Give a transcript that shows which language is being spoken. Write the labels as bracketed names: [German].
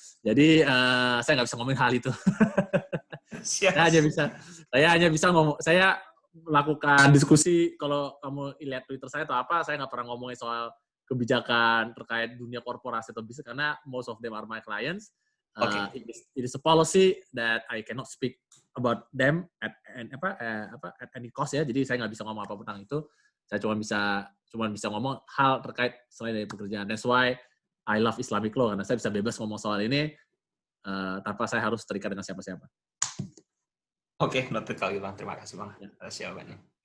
[Indonesian] Jadi saya nggak bisa ngomongin hal itu. Saya hanya bisa ngomong. Saya melakukan diskusi, kalau kamu lihat Twitter saya atau apa, saya nggak pernah ngomongin soal kebijakan terkait dunia korporasi atau bisnis karena [English] most of them are my clients. It is a policy that I cannot speak about them at any cost ya. [Indonesian] Jadi saya nggak bisa ngomong apa tentang itu. Saya cuma bisa ngomong hal terkait selain dari pekerjaan. [English] That's why I love Islamic law, [Indonesian] karena saya bisa bebas ngomong soal ini tanpa saya harus terikat dengan siapa-siapa. Oke, noted kali Bang. Terima kasih Bang atas jawabannya.